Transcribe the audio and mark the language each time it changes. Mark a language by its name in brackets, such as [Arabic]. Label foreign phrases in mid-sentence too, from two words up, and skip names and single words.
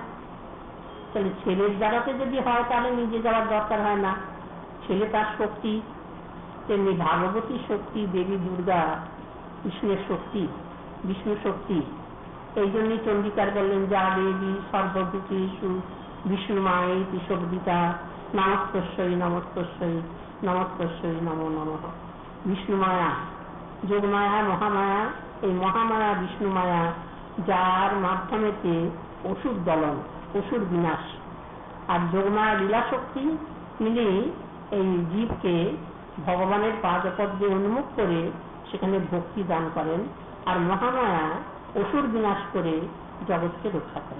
[Bangla] তাহলে ছেলের দ্বারাতে যদি হয় তাহলে নিজে যাওয়ার দরকার হয় না, ছেলে তার শক্তি। তেমনি ভাগবতী শক্তি দেবী দুর্গা কৃষ্ণের শক্তি, বিষ্ণু শক্তি। এই জন্যই চন্ডিকার বললেন [Sanskrit] যা দেবী সর্বভূতেষু বিষ্ণু মায়েতি শব্দিতা নমস্তস্যৈ নমস্তস্যৈ নমস্তস্যৈ নমো নমঃ। [Bangla] বিষ্ণু মায়া, যোগমায়া, মহামায়া, এই মহামায়া বিষ্ণু মায়া, যার মাধ্যমেতে অসুর দলন, অসুর বিনাশ। আর যোগমায়া লীলা শক্তি মিলে এই জীবকে ভগবানের পাদপদ্মে উন্মুখ করে সেখানে ভক্তি দান করেন, আর মহামায়া অসুর বিনাশ করে জগৎকে রক্ষা করে।